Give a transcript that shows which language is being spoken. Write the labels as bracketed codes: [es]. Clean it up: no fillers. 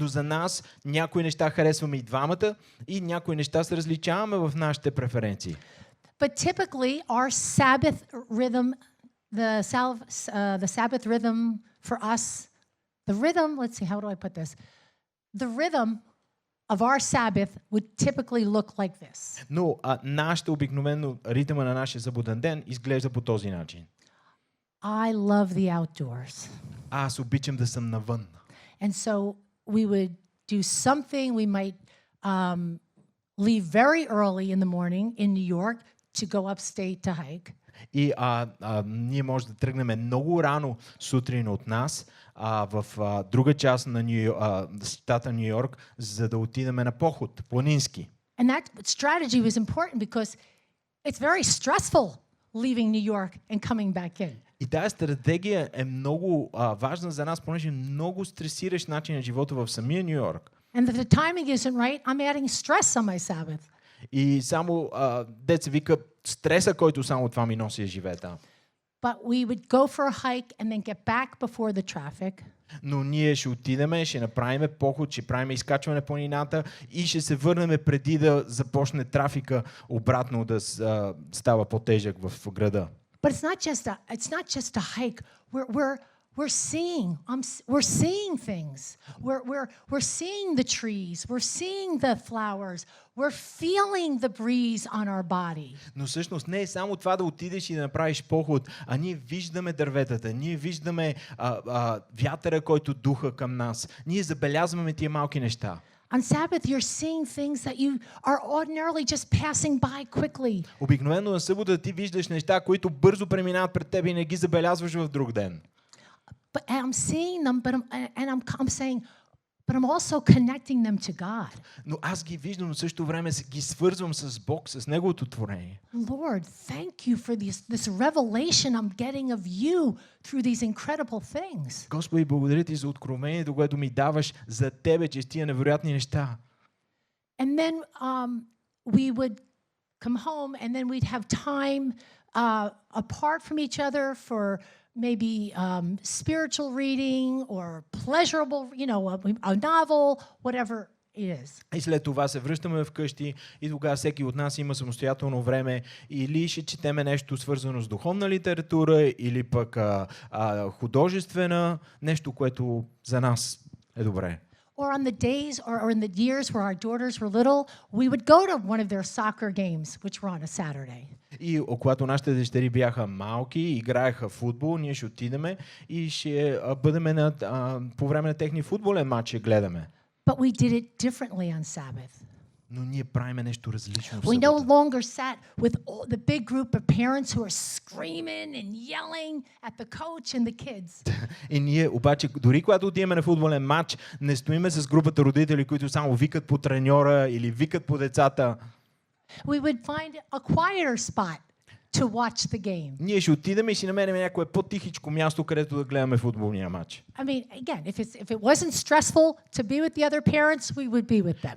[bg] Но за нас някои неща харесваме и двамата и някои неща се различаваме в нашите преференции. [en] But typically, our Sabbath rhythm, the Sabbath rhythm for us, let's see, how do I put this? The rhythm of our Sabbath would typically look like this. [bg] Но нашата обикновено ритъма на нашия съботен ден изглежда по този начин. [en] I love the outdoors. [bg] Аз обичам да съм навън. [en] And so we would do something. We might leave very early in the morning in New York to go upstate to hike. [bg] И ние може да тръгнем много рано сутрин от нас в друга част на щата Ню Йорк, за да отидем на поход, планински. [en] And that strategy was important because it's very stressful leaving New York and coming back in. [bg] И тази стратегия е много важна за нас, понеже много стресиращ начин на живота в самия Ню Йорк. [en] And if the timing isn't right, I'm adding stress on my Sabbath. [bg] И само деца вика стреса, който само това ми носи живета. [en] But we would go for a hike and then get back before the traffic. [bg] Но ние ще отидеме, ще направим поход, ще правим изкачване по планината и ще се върнем преди да започне трафика обратно да става по-тежък в града. [en] But it's not just a hike. We're seeing things. We're seeing the trees. We're seeing the flowers. We're feeling the breeze on our body. [bg] Но всъщност не е само това да отидеш и да направиш поход, а ние виждаме дърветата, ние виждаме вятъра, който духа към нас. Ние забелязваме тия малки неща. [en] On Sabbath, you're seeing things that you are ordinarily just passing by quickly. [bg] Обикновено на събота ти виждаш неща, които бързо преминават пред теб и не ги забелязваш в друг ден. [en] But I'm seeing them, I'm saying, but I'm also connecting them to God. [bg] Но аз ги виждам, но в същото време ги свързвам с Бог, с Неговото творение. [en] Lord, thank you for this revelation I'm getting of you through these incredible things. [bg] Господи, благодаря ти за откровението, което ми даваш за тебе, че тия невероятни неща. [en] And then we would come home and then we'd have time apart from each other for maybe spiritual reading or pleasurable, a novel, whatever it is. [bg] И след това се връщаме вкъщи и тогава всеки от нас има самостоятелно време или ще четеме нещо свързано с духовна литература или пък художествена, нещо, което за нас е добре. [en] Or on the days or in the years where our daughters were little, we would go to one of their soccer games, which were on a Saturday. [bg] И когато нашите дъщери бяха малки, играеха футбол, ние ще отидеме и ще бъдем по време на техни футболен матч ще гледаме. [en] But we did it differently on Sabbath. [bg] Но ние правиме нещо различно в [en] We no [bg] събота. [en] longer sat with the big group of parents who are screaming and yelling at the coach and the kids. [bg] И ние обаче, дори когато отиваме на футболен матч, не стоиме с групата родители, които само викат по треньора или викат по децата. [en] We would find a quieter spot to watch the game. [bg] Ние ще отидем и си намерим някое по-тихичко място, където да гледаме футболния матч. [en] I mean, again, if it wasn't stressful to be with the other parents, we would be with them.